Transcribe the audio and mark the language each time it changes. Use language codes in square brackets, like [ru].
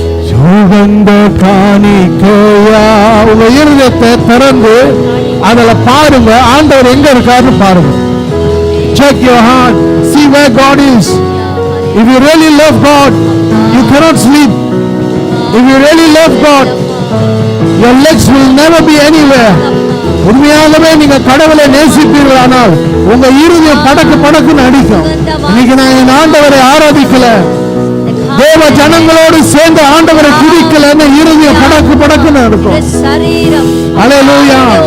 [ta] சுகந்த காணிக்கையா. உங்க இருதயத்தை திறந்து அதுல பாருங்க, ஆண்டவர் எங்க இருக்காருன்னு பாருங்க. [en] Check your heart, see where God is. If you really love God, you cannot sleep. If you really love God, your legs will never be anywhere. [ta] உண்மையாகவே நீங்க கடவுளை நேசிப்பீர்களானால் உங்க இருதயம் படக்கு படக்குன்னு அடிக்கும். இன்னைக்கு நான் என் ஆண்டவரை ஆராதிக்கல, தேவ ஜனங்களோடு சேர்ந்து ஆண்டவரை துதிக்கலன்னு இருதயம் படக்கு படக்குன்னு இருக்கும். ஹல்லேலூயா.